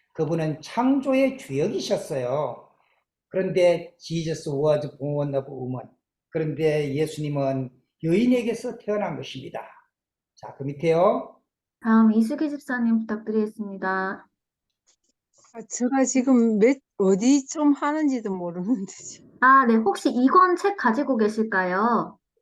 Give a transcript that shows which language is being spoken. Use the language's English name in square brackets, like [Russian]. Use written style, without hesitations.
[Korean] 그분은 창조의 주역이셨어요. [English] 그런데 Jesus was born of woman. [Korean] 그런데 예수님은 여인에게서 태어난 것입니다. 자, 그 밑에요. 다음 이수기 집사님 부탁드리겠습니다. 제가 지금 어디 좀 하는지도 모르는데. 아, 네. 혹시 2권 책 가지고 계실까요?